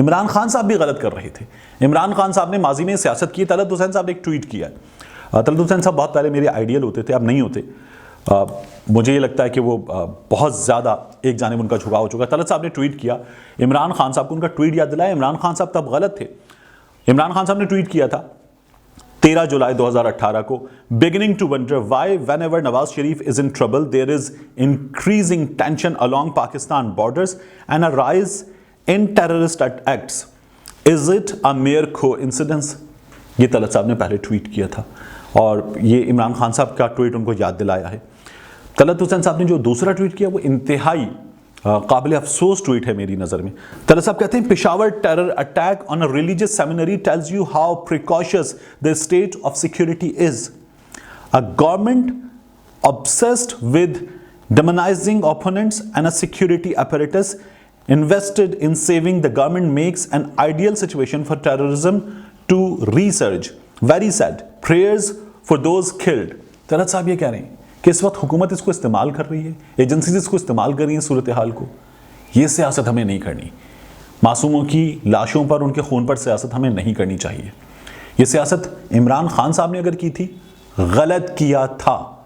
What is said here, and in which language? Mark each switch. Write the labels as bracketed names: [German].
[Urdu] عمران خان صاحب بھی غلط کر رہے تھے. عمران خان صاحب نے ماضی میں سیاست کی. طلعت حسین صاحب نے ایک ٹویٹ کیا. طلعت حسین صاحب بہت پہلے میرے آئیڈیل ہوتے تھے، اب نہیں ہوتے. مجھے یہ لگتا ہے کہ وہ بہت زیادہ ایک جانب ان کا جھکاؤ ہو چکا ہے. طلعت صاحب نے ٹویٹ کیا، عمران خان صاحب کو ان کا ٹویٹ یاد دلایا. عمران خان صاحب تب غلط تھے. عمران خان صاحب نے ٹویٹ کیا تھا 13 جولائی 2018 کو، [English] beginning to wonder why whenever Nawaz Sharif is in trouble there is increasing tension along Pakistan borders and a rise in terrorist acts. Is it a mere coincidence؟ [Urdu] یہ طلعت صاحب نے پہلے ٹویٹ کیا تھا اور یہ عمران خان صاحب کا ٹویٹ ان کو یاد دلایا ہے. طلعت حسین صاحب نے جو دوسرا ٹویٹ کیا وہ انتہائی قابل افسوس ٹویٹ ہے میری نظر میں. طلعت صاحب کہتے ہیں [English] Peshawar terror attack on a religious seminary tells you how precarious the state of security is. A government obsessed with demonizing opponents and a security apparatus invested in saving the government makes an ideal situation for terrorism to resurge. Very sad. Prayers for those killed. [Urdu] Talat صاحب یہ کہہ رہے ہیں کہ اس وقت حکومت اس کو استعمال کر رہی ہے، ایجنسیز اس کو استعمال کر رہی ہیں صورتحال کو. یہ سیاست ہمیں نہیں کرنی. معصوموں کی لاشوں پر، ان کے خون پر سیاست ہمیں نہیں کرنی چاہیے. یہ سیاست عمران خان صاحب نے اگر کی تھی، غلط کیا تھا.